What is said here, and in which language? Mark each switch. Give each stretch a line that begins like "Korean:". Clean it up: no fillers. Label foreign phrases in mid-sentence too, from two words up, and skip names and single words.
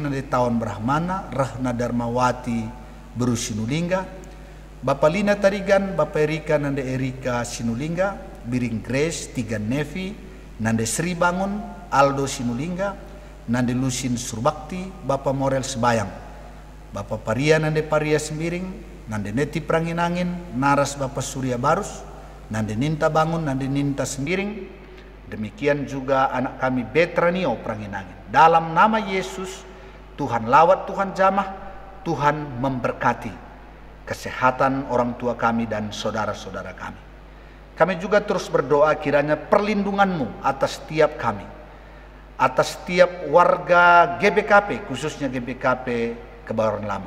Indonesian: Nande Tawan Brahmana, Rahna Darmawati Bru Sinulingga, Bapak Lina Tarigan, Bapak Erika Nande Erika Sinulingga, Biring Grace Tiga Nevi, Nande Sri Bangun, Aldo Sinulingga, Nande Lusin Surbakti, Bapak Morel Sebayang, Bapak Paria Nande Paria Sembiring, Nande Neti Pranginangin, Naras Bapak Surya Barus, Nande Ninta Bangun, Nande Ninta Sembiring. Demikian juga anak kami Betranio Pranginangin. Dalam nama Yesus, Tuhan lawat, Tuhan jamah, Tuhan memberkati kesehatan orang tua kami dan saudara-saudara kami. Kami juga terus berdoa kiranya perlindungan-Mu atas setiap kami, atas setiap warga GBKP, khususnya GBKP Kebayoran Lama.